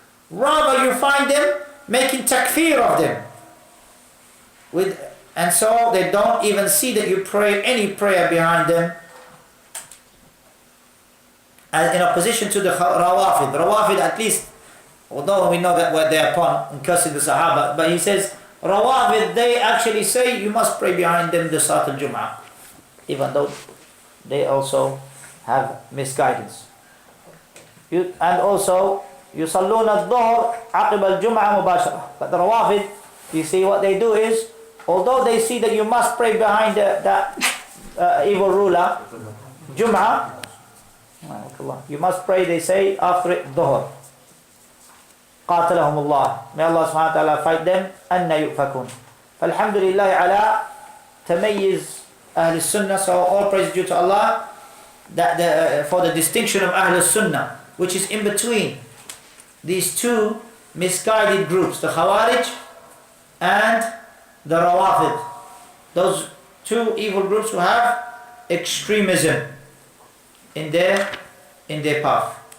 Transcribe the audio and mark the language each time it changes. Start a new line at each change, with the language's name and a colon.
English: Rather, you find them making takfir of them, and so they don't even see that you pray any prayer behind them, and in opposition to the Rawafid. Rawafid, at least, although we know that what they're upon in cursing the Sahaba, but he says Rawafid, they actually say you must pray behind them the Salat al-Jum'ah, even though they also have misguidance. And also
Arabic: يصلون الظهر عقب الجمعة مباشرة.
English: But the Rawafid, you see what they do is, although they see that you must pray behind that evil ruler, Jum'ah, you must pray, they say, after it, Dhuhr.
Arabic: قاتلهم الله.
English: May Allah subhanahu wa ta'ala fight them.
Arabic: أن يؤفكون. فالحمد لله على تميز أهل السنة.
English: So all praise due to Allah for the distinction of Ahl al-Sunnah, which is in between these two misguided groups, the Khawarij and the Rawafid. Those two evil groups who have extremism in their path.